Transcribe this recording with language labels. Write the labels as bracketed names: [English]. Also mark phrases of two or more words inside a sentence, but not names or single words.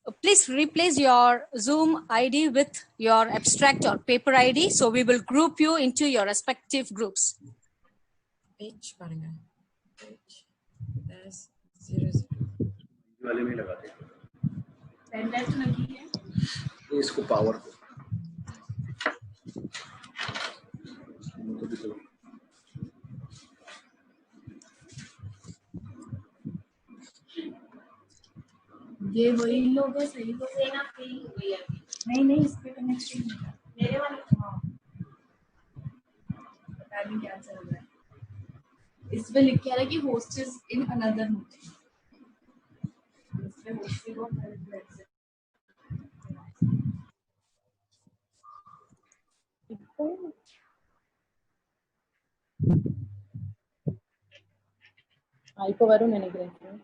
[English] please replace your Zoom ID with your abstract or paper ID. So we will group you into your respective groups. [Tamil] H பாருங்க. H dash 00. [Hindi] वाले में लगाते हैं। पेन ड्राइव तो लगी है। इसको पावर ये वही लोग है, सही लोग है ना? नहीं इस पे कनेक्शन मेरे वाले हाँ पता नहीं क्या चल रहा है। इस पे लिख के आ रहा है कि [English] host is in another meeting. [Hindi] इस पे होस्ट को [Tamil] இப்போ வரும்னு நினைக்கிறேன்.